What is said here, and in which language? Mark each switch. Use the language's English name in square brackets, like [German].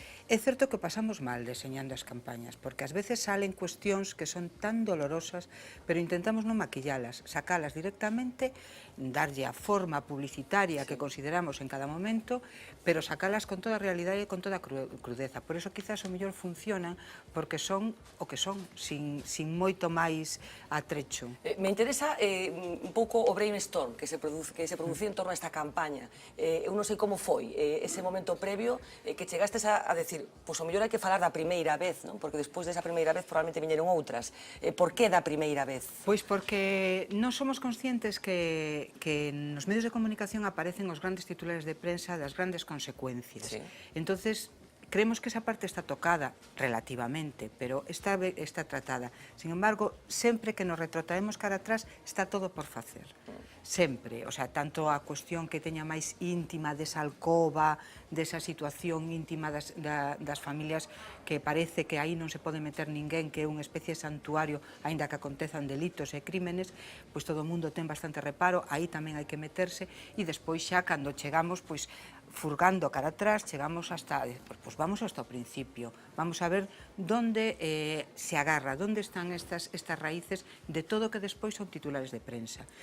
[Galician] É certo que pasamos mal deseñando as campañas, porque ás veces salen cuestións que son tan dolorosas, pero intentamos non maquillalas, sacalas directamente, darlle a forma publicitaria que consideramos en cada momento, pero sacalas con toda a realidade e con toda a crudeza. Por eso quizás o mellor funcionan, porque son o que son, sin moito máis atrecho. Me interesa un pouco o brainstorm que se producía en torno a esta campaña. Eu non sei como foi ese momento previo que chegastes a decir, pois o mellor hai que falar da primeira vez, non? Porque despois desa primeira vez probablemente viñeron outras. Por que da primeira vez? Pois porque non somos conscientes que nos medios de comunicación aparecen os grandes titulares de prensa das grandes consecuencias. Sí. [Spanish] Entonces, creemos que esa parte está tocada relativamente, pero está tratada. [Galician] Sin embargo, sempre que nos retrotraemos cara atrás, está todo por facer. Sempre, o sea, tanto a cuestión que teña máis íntima desa alcoba, desa situación íntima das familias que parece que aí non se pode meter ninguén, que é unha especie de santuario, aínda que acontezan delitos e crímenes, pois todo o mundo ten bastante reparo, aí tamén hai que meterse, e despois xa, cando chegamos, pois furgando cara atrás, chegamos hasta, pues vamos hasta o principio, [Spanish] vamos a ver dónde se agarra, dónde están [Galician] estas raíces de todo que despois son titulares de prensa.